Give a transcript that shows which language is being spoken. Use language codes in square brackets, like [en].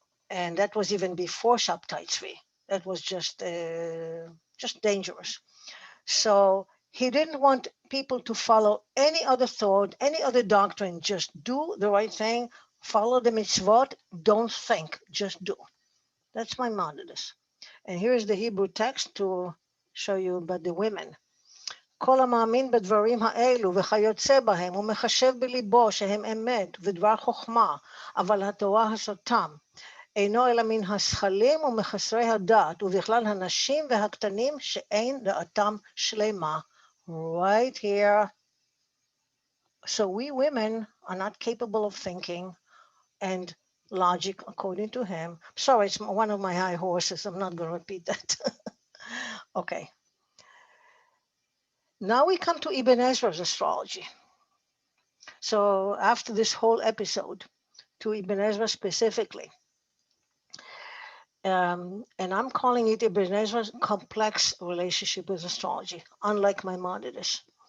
[en] And that was even before Shabtai Tzvi. That was just dangerous. So He didn't want people to follow any other thought, any other doctrine. Just do the right thing, follow the mitzvot, don't think, just do. That's Maimonides. And here's the Hebrew text to show you about the women. [he] כל המאמין בדברים האלו וכיוצא בהם ומחשב בליבו שהם אמת ודבר חוכמה, אבל התורה הסותם אינו אלא מן השכלים ומחסרי הדעת, ובכלל הנשים והקטנים שאין דעתם שלמה. [en] Right here. So we women are not capable of thinking and logic according to him. Sorry, it's one of my high horses. I'm not going to repeat that. Okay. Now we come to Ebenezer's astrology. So after this whole episode, to Ebenezer specifically, and I'm calling it Ebenezer's complex relationship with astrology, unlike Maimonides.